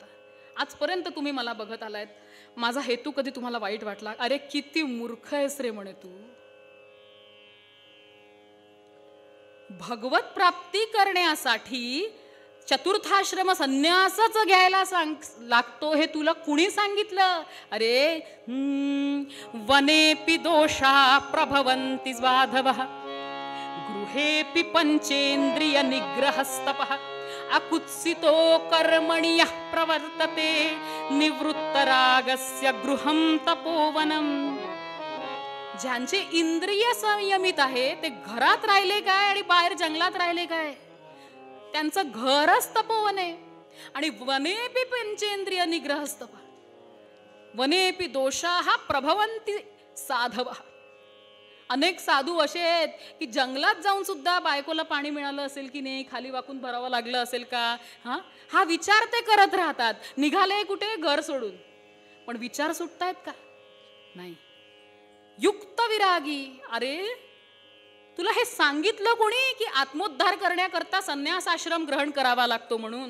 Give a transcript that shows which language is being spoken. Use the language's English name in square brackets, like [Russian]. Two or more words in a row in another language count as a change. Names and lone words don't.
[Marathi] आजपर्यंत तुम्ही मला बघत आलायत, माझा हेतू कधी तुम्हाला वाईट वाटला. अरे किती मूर्ख आहेस रे म्हणे तू. भगवत प्राप्ती करण्यासाठी चतुर्थाश्रम संन्यासच घ्यायला लागतो हे तुला कुणी सांगितलं. [Sanskrit] अरे वनेपि दोषा प्रभवन्ति स्वाधवः गृहेपि पंचेन्द्रिय निग्रहस्तपः अकुत्सितो कर्मणि यः प्रवर्तते निवृत्तरागस्य गृहं तपोवनम्. [Marathi] ज्यांचे इंद्रिय संयमित आहे ते घरात राहिले काय आणि बाहेर जंगलात राहिले काय, त्यांचं घरच तपोवन आहे. [Sanskrit] आणि वनेपि पंचेंद्रिय निग्रहस्तप वनेपि दोषाः प्रभवन्ति साधवः. [Marathi] अनेक साधू असे आहेत की जंगलात जाऊन सुद्धा बायकोला पाणी मिळालं असेल की नाही, खाली वाकून भरावं लागलं असेल का, हा विचार ते करत राहतात. निघाले कुठे, घर सोडून, पण विचार सुटतायत का नाही. युक्त विरागी, अरे तुला हे सांगितलं कोणी की आत्मोद्धार करण्याकरता संन्यास आश्रम ग्रहण करावा लागतो म्हणून.